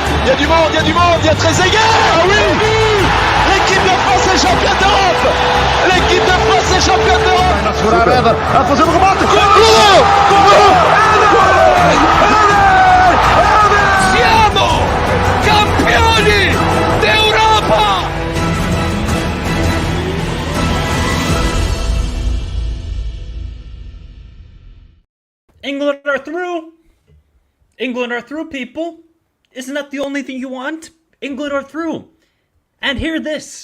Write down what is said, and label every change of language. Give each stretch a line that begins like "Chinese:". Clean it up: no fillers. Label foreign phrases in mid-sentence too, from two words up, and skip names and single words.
French: y a du monde, il y a du monde, il y a Trezeguet. Ah oui, l'équipe de France est championne d'Europe. L'équipe de France est championne d'Europe.
Portuguese: A fazer o remate.
Italian: Siamo campioni d'Europa.
English: England are through. England are through, people. Isn't that the only thing you want? England are through. And hear this.